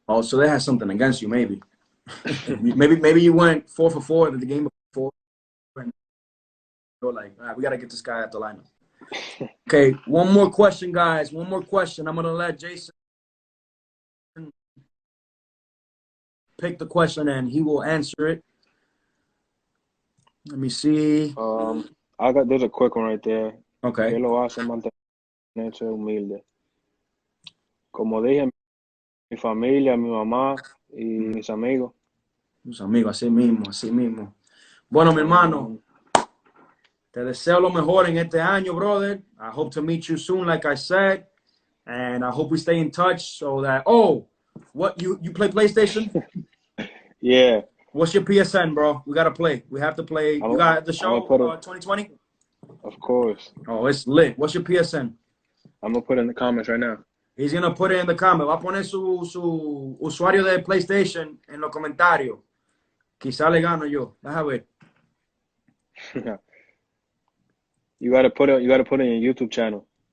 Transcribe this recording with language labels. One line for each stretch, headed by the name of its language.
English: Oh, so they had something against you, maybe. maybe you went 4 for 4 in the game before, and you're like, all right, we got to get this guy at the lineup. Okay, one more question, guys. One more question. I'm gonna let Jason pick the question and he will answer it. Let me see. There's a quick one right there. Okay.
Spanish: ¿Qué lo hace mantenerse humilde? Como dije, mi familia, mi mamá y mis amigos. Mis amigos, así mismo, así mismo. Bueno, mi hermano, te deseo lo mejor en este año, brother.
English: I hope to meet you soon, like I said. And I hope we stay in touch so that, what, you play PlayStation? Yeah. What's your PSN, bro? We got to play. We have to play. You got the show 2020? Of course. Oh, it's lit. What's your PSN? I'm going to put it in the comments right now. He's going to put it in the comment.
Spanish: Va a poner su usuario de PlayStation en los comentarios. Quizá le gano yo. Déjame ver.
English: You got to put it in your YouTube channel.